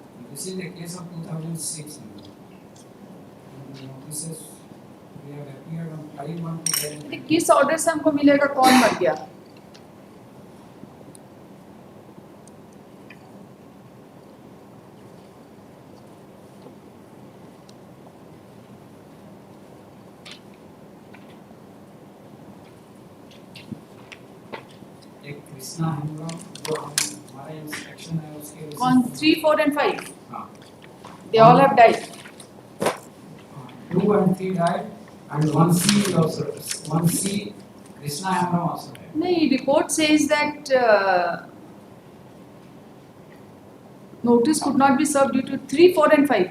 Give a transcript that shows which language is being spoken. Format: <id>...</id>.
<en>This is a case of 2006. Notices we have appeared on 5/1/2010.</en> <hi>किस order से हमको मिलेगा कौन मर गया? एक कृष्णा हेमब्रम जो हमारा इंस्पेक्शन है उसके कौन 3, 4 and 5? हाँ,</hi> <en>They all have died. 2 and 3 died and 1C also, 1C Krishna Hembram also died.</en> <hi>नहीं,</hi> <en>report says that notice could not be served due to 3, 4 and 5.</en>